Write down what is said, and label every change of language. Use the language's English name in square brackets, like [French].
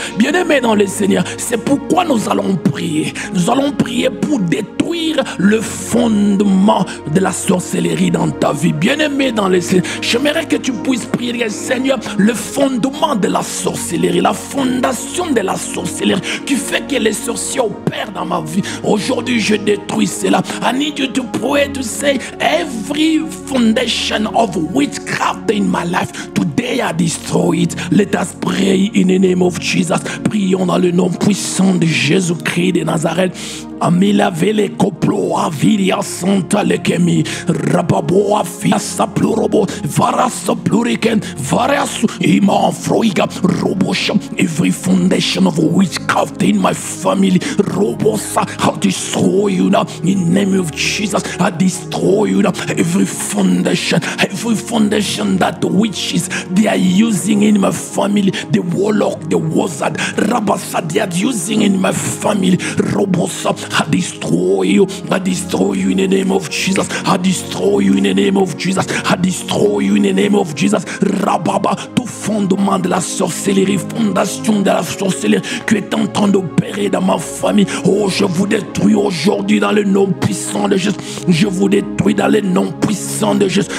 [French] Bien-aimés dans le Seigneur, c'est pourquoi nous allons prier. Nous allons prier pour détruire le fondement de la sorcellerie dans ta vie. Bien-aimé dans le Seigneur, j'aimerais que tu puisses prier, Seigneur, le fondement de la sorcellerie, la fondation de la sorcellerie qui fait que les sorciers opèrent dans ma vie. Aujourd'hui, je détruis cela. [English] I need you to pray to say, every foundation of witchcraft in my life, today I destroy it. Let us pray in the name of Jesus. [French] Prions dans le nom puissant de Jésus-Christ de Nazareth. Amila vele koplo aviria santa lekemi rababoa fiasa plurobo varasa pluriken variasu ima froiga robosha. [English] Every foundation of witchcraft in my family, robosa, I destroy you now in the name of Jesus. I destroy you now. Every foundation that the witches they are using in my family, the warlock, the wizard, rabasa, they are using in my family, robosa. I destroy you. I I destroy you in the name of Jesus. I destroy you in the name of Jesus. I destroy you in the name of Jesus. [French] Rababa, tout fondement de la sorcellerie, fondation de la sorcellerie qui est en train d'opérer dans ma famille. Oh, je vous détruis aujourd'hui dans le nom puissant de Jésus. Je vous détruis dans le nom puissant de Jésus.